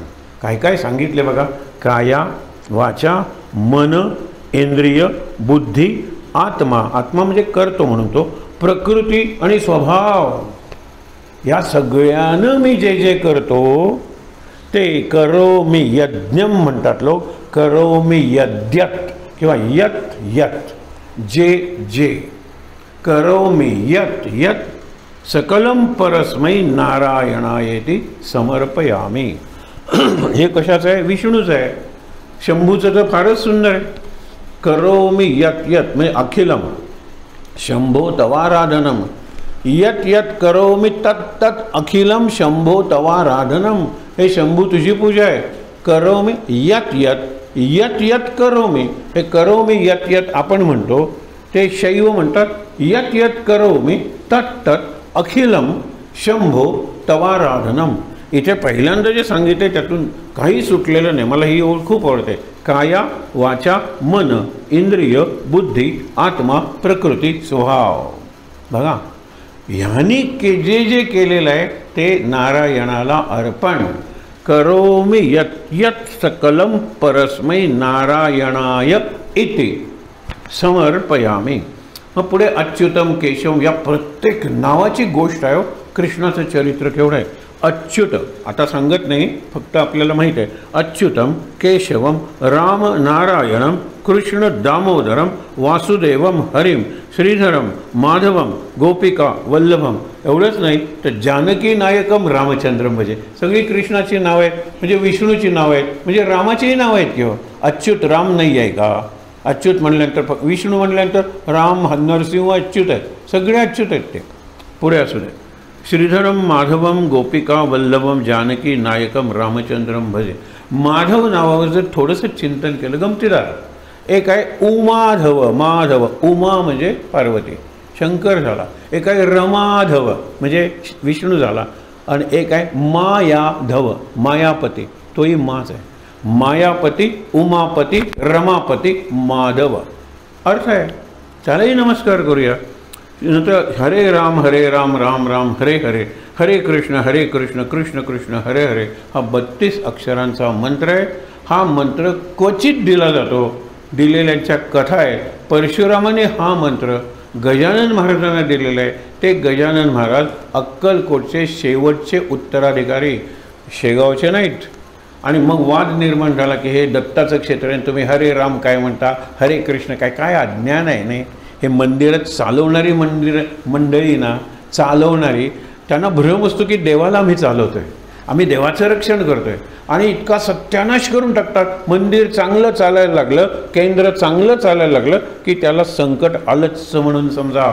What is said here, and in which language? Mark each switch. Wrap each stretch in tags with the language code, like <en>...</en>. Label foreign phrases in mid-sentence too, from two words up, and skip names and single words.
<mr>काय काय सांगितले बघा, काया वाचा मन इंद्रिय बुद्धी आत्मा, आत्मा म्हणजे करतो म्हणून तो, प्रकृती आणि स्वभाव, या सगळ्यानं मी जे जे करतो ते</mr> <sa>करो मी यज्ञम</sa> <mr>म्हणतात लोक,</mr> <sa>करो मी यद्यत</sa> <mr>किंवा</mr> <sa>यत यत,</sa> <mr>जे जे</mr> <sa>करो मी यत यत सकलम परस्मै नारायणायेति समर्पयामी.</sa> <mr>हे कशाचं आहे, विष्णूचं आहे. शंभूचं तर फारच सुंदर आहे.</mr> <sa>करो मी यत यत म्हणजे अखिलम, शंभो तवाराधनम, यत यत करो मी तत् तत् अखिलम शंभो तवाराधनम.</sa> <mr>हे शंभू तुझी पूजा आहे.</mr> <sa>करो मी यत यत, यत यत करो मी,</sa> <mr>हे</mr> <sa>करो मी यत यत</sa> <mr>आपण म्हणतो, ते शैव म्हणतात</mr> <sa>यत यत करो मी तत् तत् अखिलम शंभो तवाराधनम.</sa> <mr>इथे पहिल्यांदा जे सांगितले त्यातून काही सुटलेलं नाही. मला ही ओळ खूप आवडते. काया वाचा मन इंद्रिय बुद्धी आत्मा प्रकृती स्वभाव. बघा, ह्यांनी जे जे केलेलं आहे ते नारायणाला अर्पण.</mr> <sa>करोमि यत् यत् सकलम परस्मै नारायणाय इति समर्पयामी.</sa> <mr>मग पुढे अच्युतम केशव, या प्रत्येक नावाची गोष्ट आहे. कृष्णाचं चरित्र केवढं आहे. अच्युत आता सांगत नाही, फक्त आपल्याला माहीत आहे.</mr> <sa>अच्युतम केशवम राम नारायणम कृष्ण दामोदरम वासुदेवम हरिम श्रीधरम माधवम गोपिका वल्लभम.</sa> <mr>एवढंच नाही तर</mr> <sa>जानकी नायकम रामचंद्रम भजे.</sa> <mr>सगळी कृष्णाची नावं आहेत, म्हणजे विष्णूची नावं आहेत, म्हणजे रामाचीही नावं आहेत. किंवा अच्युत राम नाही आहे का. अच्युत म्हणल्यानंतर विष्णू म्हणल्यानंतर राम नरसिंह अच्युत आहेत, सगळे अच्युत आहेत ते. पुढे असू दे.</mr> <sa>श्रीधरम माधवम गोपिका वल्लभम जानकी नायकम रामचंद्रम भजे.</sa> <mr>माधव नावावर जर थोडंसं चिंतन केलं गमतीदार. एक आहे उमाधव, माधव, उमा म्हणजे पार्वती शंकर झाला. एक आहे रमाधव म्हणजे विष्णू झाला. आणि एक आहे मायाधव मायापती तोही माच आहे. मायापती, उमापती, रमापती, माधव अर्थ आहे. त्यालाही नमस्कार करूया. नंतर</mr> <sa>हरे राम राम राम हरे हरे, हरे कृष्ण कृष्ण कृष्ण हरे हरे</sa> <mr>हा 32 अक्षरांचा मंत्र आहे. हा मंत्र क्वचित दिला जातो, दिलेल्यांच्या कथा आहेत. परशुरामाने हा मंत्र गजानन महाराजांना दिलेला आहे. ते गजानन महाराज अक्कलकोटचे शेवटचे उत्तराधिकारी, शेगावचे नाहीत. आणि मग वाद निर्माण झाला की हे दत्ताचं क्षेत्र आहे, तुम्ही हरे राम काय म्हणता, हरे कृष्ण काय अज्ञान आहे. नाही, हे मंदिरात चालवणारी मंडळी ना, चालवणारी, त्यांना भ्रम असतो की देवाला आम्ही चालवतोय, आम्ही देवाचं रक्षण करतोय, आणि इतका सत्यानाश करून टाकतात. मंदिर चांगलं चालायला लागलं, केंद्र चांगलं चालायला लागलं की त्याला संकट आलंच म्हणून समजा.</mr>